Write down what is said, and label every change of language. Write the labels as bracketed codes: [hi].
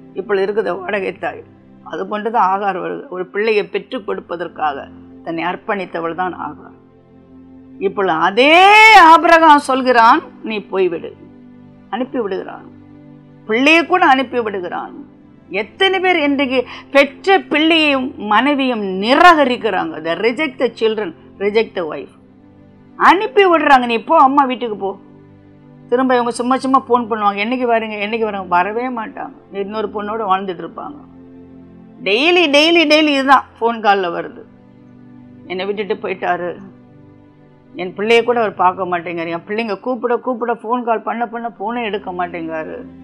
[ta] இப்பொழுது இருக்கிற வாடகை தாய். அது போன்றுதான் ஆகார் வருது. ஒரு பிள்ளையை பெற்றுக் கொடுப்பதற்காக தன்னை அர்ப்பணித்தவள் தான் ஆகார். இப்பொழுது அதே ஆபிரகாம் சொல்கிறான், நீ போய்விடு, அனுப்பி விடுகிறான். பிள்ளையை கூட அனுப்பி விடுகிறான். எத்தனை பேர் இன்றைக்கு பெற்ற பிள்ளையையும் மனைவியும் நிராகரிக்கிறாங்க. [en] they reject the children, reject the wife. [ta] அனுப்பி விடுறாங்க. நீ போ, அம்மா வீட்டுக்கு போ. திரும்ப இவங்க சும்மா சும்மா ஃபோன் பண்ணுவாங்க, என்னைக்கு வரீங்க என்னைக்கு வராங்க, வரவே மாட்டாங்க. இன்னொரு பொண்ணோட வாழ்ந்துட்டு இருப்பாங்க. டெய்லி டெய்லி டெய்லி இதுதான் ஃபோன் காலில் வருது. என்னை விட்டுட்டு போயிட்டாரு, என் பிள்ளைய கூட அவர் பார்க்க மாட்டேங்காரு, என் பிள்ளைங்க கூப்பிட கூப்பிட ஃபோன் கால் பண்ண பண்ண ஃபோனே எடுக்க மாட்டேங்காரு.